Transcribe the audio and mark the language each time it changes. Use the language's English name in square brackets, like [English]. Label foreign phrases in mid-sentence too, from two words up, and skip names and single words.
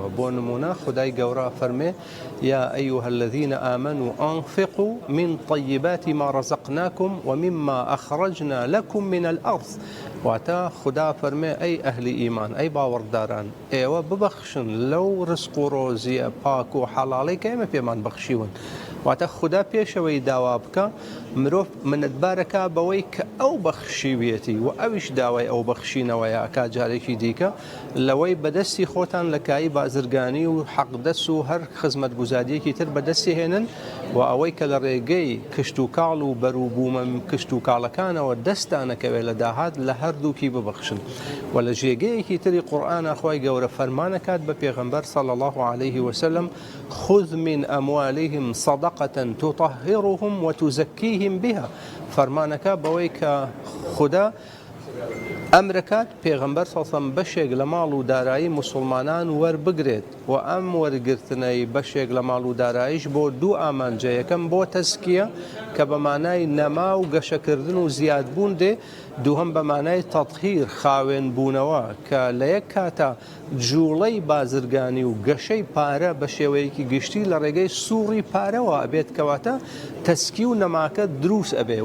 [Central Kurdish] بۆ نمونە خودای گەورە فەرمێ [Arabic] یا ئەیها الذین آمنوا أنفقوا من طیبات ما رزقناكم ومما أخرجنا لكم من الأرض. [Central Kurdish] واتە خدا فەرمێ ئەی ئەهلی ئیمان، ئەی باوەڕداران، ئێوە ببەخشن لەو ڕزق و ڕۆزیە پاک و حەڵاڵی کە ئێمە پێمان بەخشیون. واتە خدا پێشەوەی داوا بکە مرۆڤ منەتبارەکە بەوەی کە ئەو بەخشیوێتی و ئەویش داوای ئەو بەخشینەوەیە ئەکا جارێکی دیکە لەوەی بەدەستی خۆتان لە کایی بازرگانی و حەقدەس و هەر خزمەت گوزاریەکی تر بەدەستی هێنن و ئەوەی کە لە ڕێگەی کشت و کاڵ و بەرووبوومە کشت و کاڵەکانەوە دەستانەکەوێت لە داهات لە هەردووکی ببەخشن. و لە ژێگەیەکی تری قورئانە خوای گەورە فەرمانەکات بە پێغەمبەر [Arabic] صلی الله عليه وسلم خذ من أموالهم صدقة تطهرهم وتزكيهم بها. [Central Kurdish] فەرمانەکە بەوەی کە خدا ئەمرەکات پێغەمبەر سەڵسەم بەشێک لە ماڵ و دارایی مسلمانان وەربگرێت و ئەم وەرگرتنەی بەشێک لە ماڵ و داراییش بۆ دوو ئامانجە. یەکەم بۆ تەزکیە کە بە مانای نەما و گەشەکردن و زیادبوون دێ، دووهەم بە مانای تەطهیر خاوێن بوونەوە کە لە یەک کاتە جوڵەی بازرگانی و گەشەی پارە بە شێوەیەکی گشتی لە ڕێگەی سووڕی پارەوە ئەبێت کەواتە تەسکی و نەماکە دروست ئەبێ.